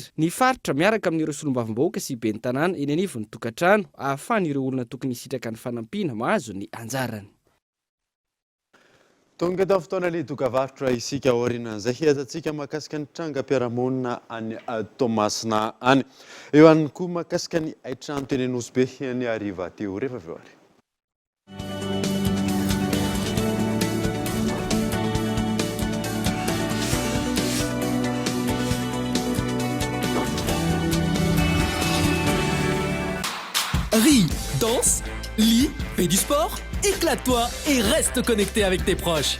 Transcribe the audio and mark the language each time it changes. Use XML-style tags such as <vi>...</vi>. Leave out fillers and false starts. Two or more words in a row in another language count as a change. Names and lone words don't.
<mg>Ny faritra miaraka amin'ireo solombavambahoaka sy ben'ny tanàna eny anivon'ny tokantrano ahafahan'ireo olona tokony hisitraka ny fanampiana mahazo ny anjarany. Tonga eto fotoana lidokavarotra isika aorianan'izay hiazantsika mahakasika ny trangam-piarahamonina any Tomasina any. Eo ihany koa mahakasika ny trano teny Nosbe ny hariva teo rehefa avy eo ary.</mg> <fr>Ris, danse, lis, fais du sport, éclate-toi et reste connecté avec tes proches.</fr>